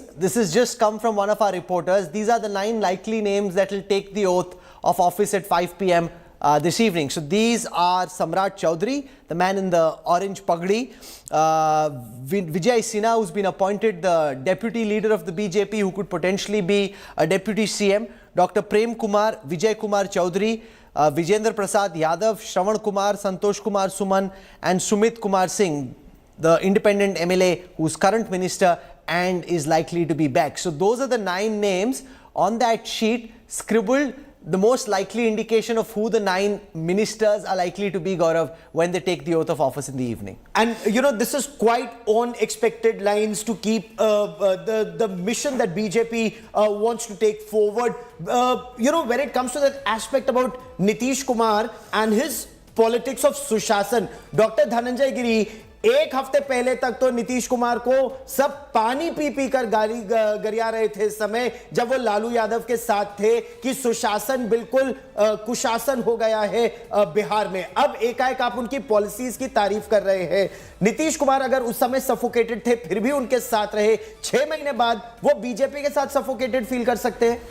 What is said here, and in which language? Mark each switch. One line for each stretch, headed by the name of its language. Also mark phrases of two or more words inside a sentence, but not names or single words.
English: This has just come from one of our reporters. These are the 9 likely names that will take the oath of office at 5 p.m. this evening. So these are Samrat Chaudhary, the man in the orange pagdi, Vijay Sinha, who's been appointed the deputy leader of the BJP, who could potentially be a deputy CM, Dr. Prem Kumar, Vijay Kumar Chaudhary, Vijendra Prasad Yadav, Shravan Kumar, Santosh Kumar Suman, and Sumit Kumar Singh, the independent MLA who's current minister and is likely to be back. So those are the 9 names on that sheet, scribbled the most likely indication of who the 9 ministers are likely to be, Gaurav, when they take the oath of office in the evening. And you know, this is quite on expected lines to keep the mission that BJP wants to take forward. You know, when it comes to that aspect about Nitish Kumar and his politics of Sushasan, Dr.
Hindi: Dhananjay Giri, एक हफ्ते पहले तक तो नीतीश कुमार को सब पानी पी पी कर गाली गरिया रहे थे इस समय जब वो लालू यादव के साथ थे कि सुशासन बिल्कुल कुशासन हो गया है बिहार में। अब एकाएक आप उनकी पॉलिसीज की तारीफ कर रहे हैं। नीतीश कुमार अगर उस समय सफोकेटेड थे फिर भी उनके साथ रहे, 6 महीने बाद वो बीजेपी के साथ
English: suffocated feel
Hindi: कर सकते हैं?